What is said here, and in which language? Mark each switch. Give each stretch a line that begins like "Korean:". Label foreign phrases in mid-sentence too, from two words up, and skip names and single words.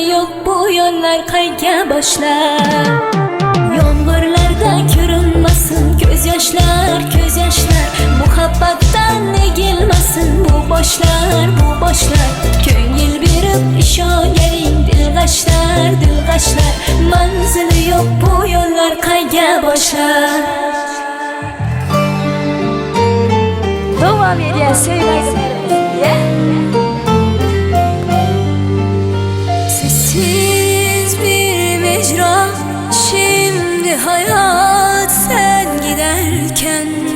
Uzbek: yo'q bu yo'llar qayga boshlar yomg'irlarda ko'rinmasin ko'z yoshlar muhabbatdan egilmasin bu boshlar ko'ngil berib ishonganing dilg'ashlar manzili yo'q bu yo'llar qayga boshlar
Turkish: devam ediyor sessiz bir mecra şimdi hayat sen giderken